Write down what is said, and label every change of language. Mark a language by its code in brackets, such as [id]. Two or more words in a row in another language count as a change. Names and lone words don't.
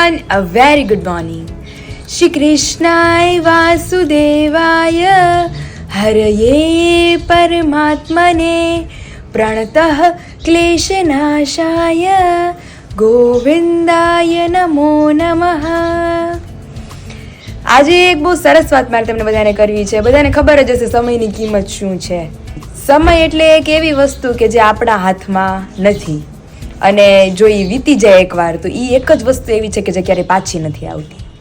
[en] A very good morning. [sa] श्री कृष्णाय वासुदेवाय हरये परमात्मने प्रणतः क्लेशनाशाय गोविन्दाय नमो नमः. [gu] આજે એક બહુ સરસ વાત મારે તમને બધાને કરવી છે. બધાને ખબર જ હશે સમયની કિંમત શું છે. સમય એટલે એક એવી વસ્તુ કે જે આપણા હાથમાં નથી, અને જો એ વીતી જાય એકવાર તો એ એક જ વસ્તુ એવી છે કે જે ક્યારેય પાછી નથી આવતી.